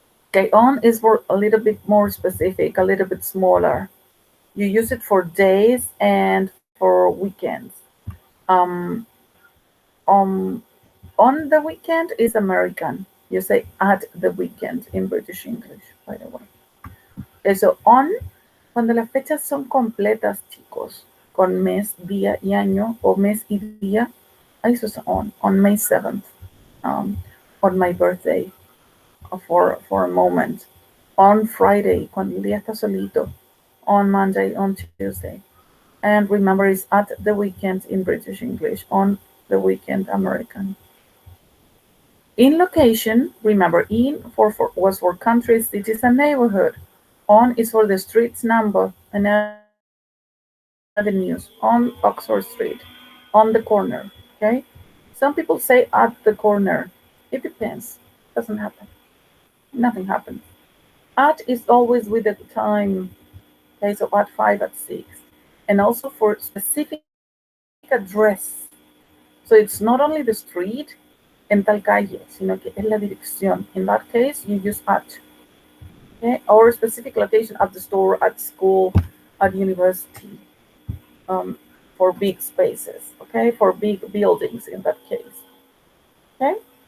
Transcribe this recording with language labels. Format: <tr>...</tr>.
<en>Okay, on is for a little bit more specific, a little bit smaller. You use it for days and for weekends. Um, um, on the weekend is American. You say at the weekend in British English, by the way.</en> <es>Eso on, cuando las fechas son completas, chicos, con mes, día y año, o mes y día, eso es</es> <en>on May 7th, um, on my birthday, for a moment, on Friday,</en> <es>cuando el día está solito,</es> <en>on Monday, on Tuesday. And remember, it's at the weekend in British English, on the weekend American. In location, remember, in was for countries, cities, and neighborhood. On is for the street's number and avenues. On Oxford Street, on the corner. Okay? Some people say at the corner. It depends. Doesn't happen. Nothing happens. At is always with the time. Okay, so at 5, at 6. And also for specific address. So it's not only the street</en> <es>en tal calle, sino que es la dirección.</es> <en>In that case, you use at. Okay? Or specific location at the store, at school, at university, um, for big spaces. Okay, for big buildings in that case. Okay.</en>